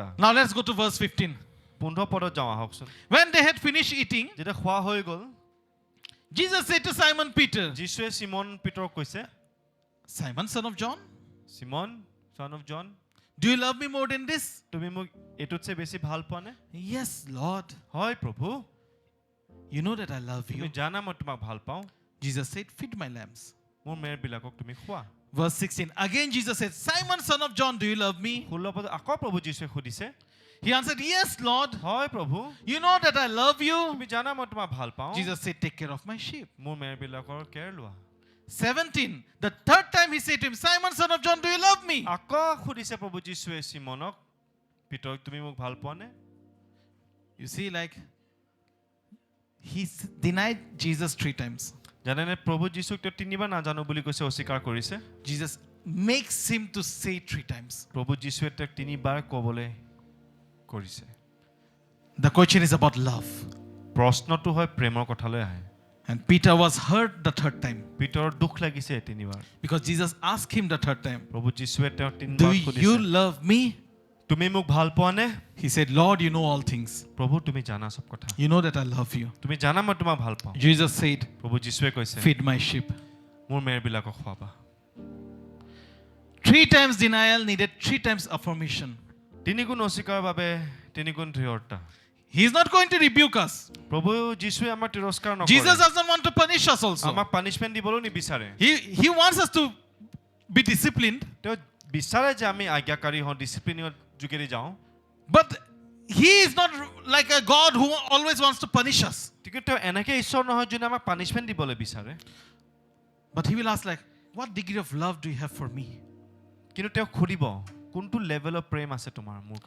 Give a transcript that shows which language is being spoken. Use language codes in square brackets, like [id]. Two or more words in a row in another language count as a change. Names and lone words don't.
[en] Now let's go to verse 15. [as] 15 পদত যাওঁ আহকচোন [en] When they had finished eating, [as] যেতিয়া খোৱা হৈ গ'ল [en] Jesus said to Simon Peter, [as] যীশুৱে সিমন পিতৰক কৈছে [en] Simon, son of John, সিমন son of John do you love me more than this? [as] তুমি মোক এইটোতছে বেছি ভাল পোৱা নে [en] Yes, Lord. [as] হয় প্ৰভু [en] You know that I love [as] তুমি [en] you. [as] জানা মই তোমাক ভাল পাওঁ [en] Jesus said, feed my lambs. [as] মোৰ মেৰবিলাকক তুমি খোৱা [en] Verse 16. Again Jesus said, Simon, son of John, do you love me? [as] 16 পদত আকৌ প্ৰভু যীশুৱে সুধিছে [en] He answered, "Yes, Lord. [as] হয় প্ৰভু [en] You know that I love you." [as] তুমি জানা মই তোমাক ভাল পাওঁ [en] Jesus said, "Take care of my sheep." [as] মোৰ মেৰবিলাকৰ কেয়াৰ লোৱা [en] 17. The third time he said to him, "Simon, son of John, do you love me?" [as] আকৌ সুধিছে প্ৰভু যীশুৱে চিমনক পিতৰক তুমি মোক ভাল পোৱা নে [en] You see, like, he denied Jesus 3 times. [as] জানেনে প্ৰভু যীশুক তেওঁ তিনিবাৰ নাজানো বুলি কৈছে অস্বীকাৰ কৰিছে [en] Jesus makes him to say 3 times. [as] প্ৰভু যীশুৱে তেওঁক তিনিবাৰ ক'বলৈ কৰিছে [en] The question is about love. [as] প্ৰশ্নটো হয় প্ৰেমৰ কথালৈ আহে [en] And Peter was hurt the third time [as] পিতৰৰ দুখ লাগিছে তিনিবাৰ [en] because Jesus asked him the third time, [as] প্ৰভু যীশুৱে তেওঁক [en] "Do [as] তিনিবাৰ [en] you [as] সুধিছে [en] love me?" [as] তুমি মোক ভাল পোৱা নে [en] He said, "Lord, you know all things. [as] প্ৰভু তুমি জানা সব কথা [en] You know that I love you." [as] তুমি জানা মই তোমাক ভাল পাওঁ [en] Jesus said, [as] প্ৰভু যীশুৱে কৈছে [en] "Feed my sheep." [as] মোৰ মেৰবিলাকক খোৱাবা [en] 3 times denial needed 3 times affirmation. [as] তিনিগুণ অস্বীকাৰৰ বাবে তিনিগুণ দৃঢ়তা [en] He is not going to rebuke us. [as] প্ৰভু যীশুৱে আমাৰ তিৰস্কাৰ [en] Jesus [as] নকৰে [en] doesn't want to punish us also. [as] আমাক পানিশমেন্ট দিবলৈ নিবিচাৰে [en] He wants us to be disciplined, [as] তেওঁ বিচাৰে যে আমি আজ্ঞাকাৰী হওঁ ডিসিপ্লিনৰ যোগেদি যাওঁ [en] but he is not like a God who always wants to punish us. [as] কিন্তু তেওঁ এনেকৈ ঈশ্বৰ নহয় যোনে আমাক পানিশমেন্ট দিবলৈ বিচাৰে [en] But he will ask like, "What degree of love do you have for me?" [as] কিন্তু তেওঁ সুধিব কোনটো লেভেলৰ প্ৰেম আছে তোমাৰ মোৰ [en] You